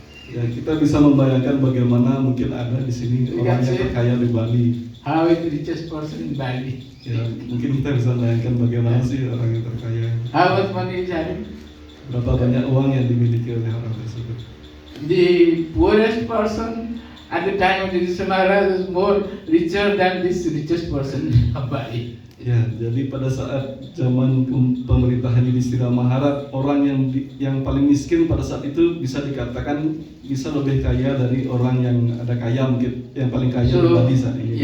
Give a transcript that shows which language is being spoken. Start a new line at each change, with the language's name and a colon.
Indonesian: Ya, kita bisa membayangkan bagaimana mungkin ada di sini orang yang terkaya di Bali.
English: How is the richest person in Bali?
Indonesian: Ya, mungkin kita bisa membayangkan bagaimana sih orang yang terkaya.
English: How much money is having?
Indonesian: Berapa banyak uang yang dimiliki oleh orang tersebut.
English: The poorest person at the time of Yudhishthira Maharaj is more richer than this richest person of Bali.
Indonesian: Ya, jadi pada saat zaman pemerintahan Yudhishthira Maharaj, orang yang paling miskin pada saat itu bisa dikatakan bisa lebih kaya dari orang yang ada kaya, mungkin yang paling kaya di Bali saat ini.